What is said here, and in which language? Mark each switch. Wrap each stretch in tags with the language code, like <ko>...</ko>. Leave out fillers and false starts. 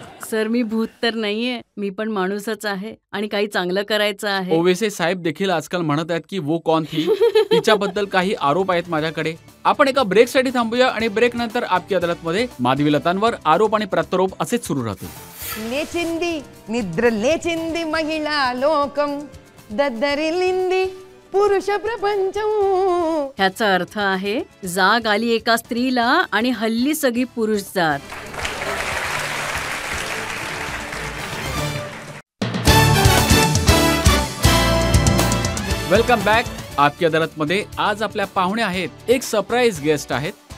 <mr>Sir, मी भूत तर नाहीये. मी पण माणूसच आहे आणि काही चांगलं करायचं आहे. ओवेसी साहेब देखील आजकाल म्हणत आहेत की वो कौन थी. तिच्याबद्दल काही आरोप आहेत माझ्याकडे. आपण एका ब्रेकसाठी थांबूया आणि ब्रेक नंतर आपकी अदालतमध्ये माधवी लतांवर आरोप आणि प्रत्यारोप असेच सुरू राहतील.</mr> <te>లేచింది నిద్ర లేచింది మహిళా లోకం దద్దరిల్లింది पुरुष प्रपंचम.</te> <mr>ह्याचा अर्थ आहे जाग आली एका स्त्रीला आणि हल्ली सगळी पुरुष जात. Welcome back. आपकी अदालतमध्ये आज आपल्या पाहुणे आहेत, एक सरप्राईज गेस्ट आहेत.</mr>